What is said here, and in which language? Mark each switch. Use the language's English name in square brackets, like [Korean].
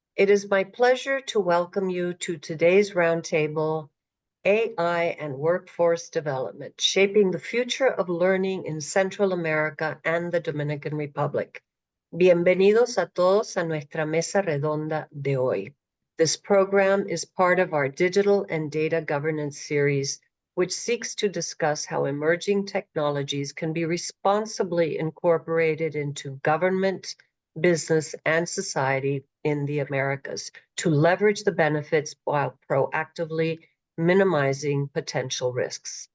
[English] It is my pleasure to welcome you to today's roundtable, AI and Workforce Development, Shaping the Future of Learning in Central America and the Dominican Republic. [Spanish] Bienvenidos a todos a nuestra mesa redonda de hoy. [English] This program is part of our Digital and Data Governance series, which seeks to discuss how emerging technologies can be responsibly incorporated into government, business, and society in the Americas to leverage the benefits while proactively minimizing potential risks.